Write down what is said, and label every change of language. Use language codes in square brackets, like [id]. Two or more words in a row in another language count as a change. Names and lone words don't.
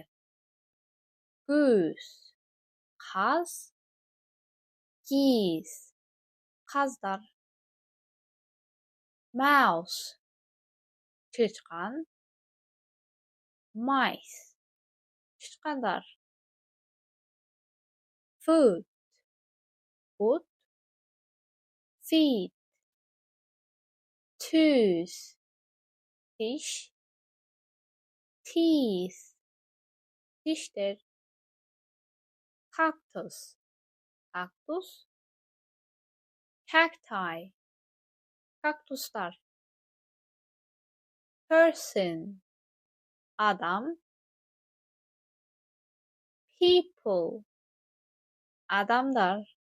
[en] Goose — каз, geese — каздар. Mouse — чычкан, mice — чычкандар. Foot — бут, feet — tooth — тиш, teeth — [ky] тиштер. [en] Cactus — кактус, cacti — кактустар. Person — адам, people — [ky] адамдар.